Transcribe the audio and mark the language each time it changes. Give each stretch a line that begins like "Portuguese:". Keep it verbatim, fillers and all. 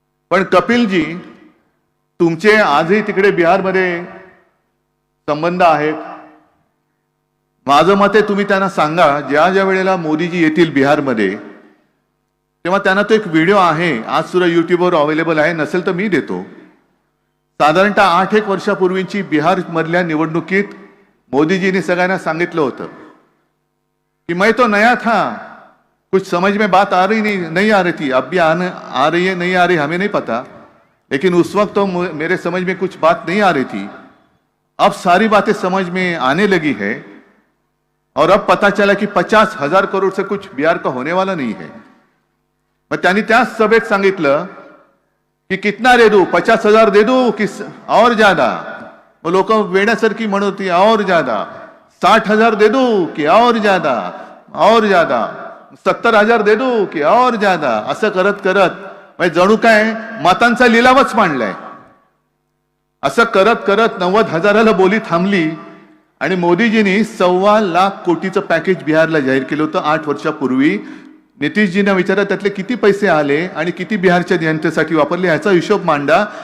Marathi: पण कपिलजी, तुमचे आजही तिकडे बिहारमध्ये संबंध आहेत. माझं मते तुम्ही त्यांना सांगा, ज्या ज्या वेळेला मोदीजी येतील बिहारमध्ये तेव्हा त्यांना तो एक व्हिडिओ आहे, आज सुद्धा युट्यूबवर अवेलेबल आहे, नसेल तर मी देतो. साधारणतः आठ एक वर्षापूर्वीची बिहारमधल्या निवडणुकीत मोदीजींनी सगळ्यांना सांगितलं होतं
Hindi: कि मैं तो नया था, कुछ समझ में बात आ रही नहीं नहीं आ रही थी, अब भी आने आ रही है नहीं आ रही हमें नहीं पता, लेकिन उस वक्त तो मेरे समझ में कुछ बात नहीं आ रही थी, अब सारी बातें समझ में आने लगी है और अब पता चला कि पचास हजार करोड़ से कुछ बिहार का होने वाला नहीं है. मैं
Marathi: त्यांनी त्या सभेत सांगितलं
Hindi: कि कितना दे दू, पचास हजार दे दू कि और ज्यादा? वो लोग
Marathi: वेण्यासारखी म्हणत होती,
Hindi: और ज्यादा. साठ हजार दे दू कि और ज्यादा, और ज्यादा. सत्तर हजार दे दू कि और ज्यादा.
Marathi: असं करत करत म्हणजे जणू काय मतांचा लिलावच मांडलाय. असं करत करत नव्वद हजाराला बोली थांबली आणि मोदीजींनी सव्वा लाख कोटीचं पॅकेज बिहारला जाहीर केलं होतं आठ वर्षापूर्वी. नितीशजींना विचारलं त्यातले किती पैसे आले आणि किती बिहारच्या जनतेसाठी वापरले ह्याचा हिशोब मांडा.